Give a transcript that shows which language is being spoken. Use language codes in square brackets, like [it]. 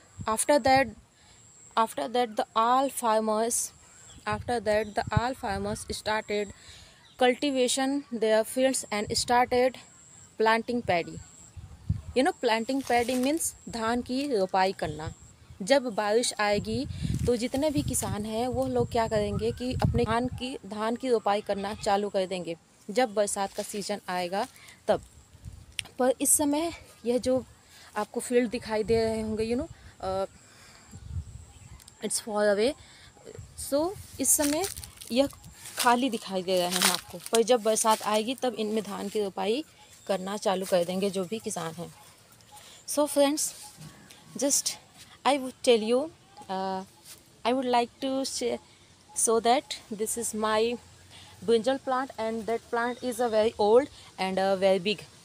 [en] After that after that the all farmers after that the all farmers started cultivation their fields and started planting paddy. Planting paddy means [hi] धान की रोपाई करना। जब बारिश आएगी तो जितने भी किसान हैं वो लोग क्या करेंगे कि अपने धान की रोपाई करना चालू कर देंगे जब बरसात का सीजन आएगा तब। पर इस समय यह जो आपको फील्ड दिखाई दे रहे होंगे [en] it's far away, so [hi] इस समय यह खाली दिखाई दे रहे हैं आपको, पर जब बरसात आएगी तब इनमें धान की रोपाई करना चालू कर देंगे जो भी किसान हैं। [en] So friends, just I would tell you, I would like to share so that this is my brinjal plant and that plant is a very old and very big.